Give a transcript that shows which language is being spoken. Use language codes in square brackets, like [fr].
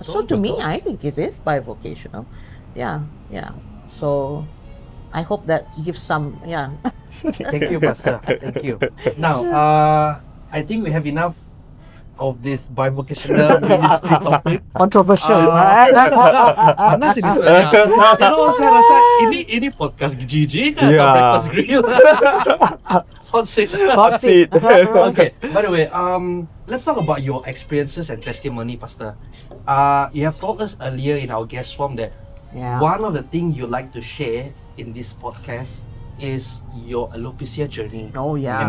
[en] So to me, I think it is bivocational. Yeah. So I hope that gives some. Thank you, Pastor. Thank you. Now, I think we have enough of this bivocational ministry topic. Controversial. [ms] Panas ini sebenarnya. Kalau saya rasa ini podcast GG kan atau [en] Yeah. breakfast grill. Hot seat. Hot seat. Okay. By the way, let's talk about your experiences and testimony, Pastor. You have told us earlier in our guest form that Yeah. one of the things you like to share in this podcast is your alopecia journey. Oh yeah.